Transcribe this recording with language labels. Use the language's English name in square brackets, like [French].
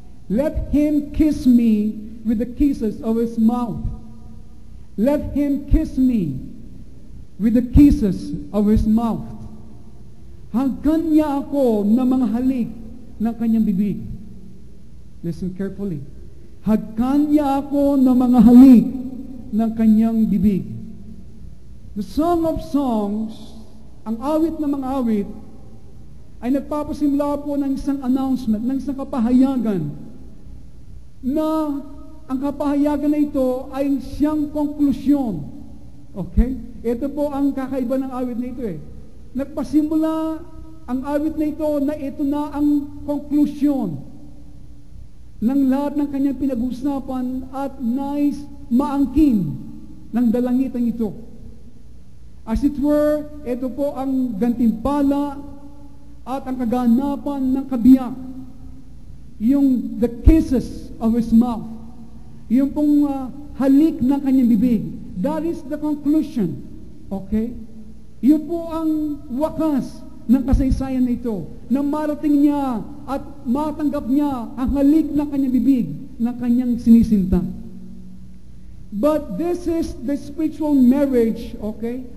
[English] Let him kiss me with the kisses of his mouth. Let him kiss me with the kisses of his mouth. [Filipino] Hagkan niya ako ng mga halik ng kanyang bibig. [English] Listen carefully. [Filipino] Hagkan niya ako ng mga halik ng kanyang bibig. The Song of Songs, ang awit ng mga awit, ay nagpapasimula po ng isang announcement, ng isang kapahayagan, na ang kapahayagan na ito ay siyang konklusyon. Okay? Ito po ang kakaiba ng awit na ito Nagpasimula ang awit na ito na ang konklusyon ng lahat ng kanyang pinag-usapan at nais maangkin ng dalangitang ito. [English] As it were, [Filipino] ito po ang gantimpala at ang kaganapan ng kabiyak. Yung [English] the kisses of his mouth. [Filipino] Yung pong halik ng kanyang bibig. [English] That is the conclusion. Okay? [Filipino] Yun po ang wakas ng kasaysayan na ito. Na marating niya at matanggap niya ang halik ng kanyang bibig ng kanyang sinisinta. [English] But this is the spiritual marriage, okay?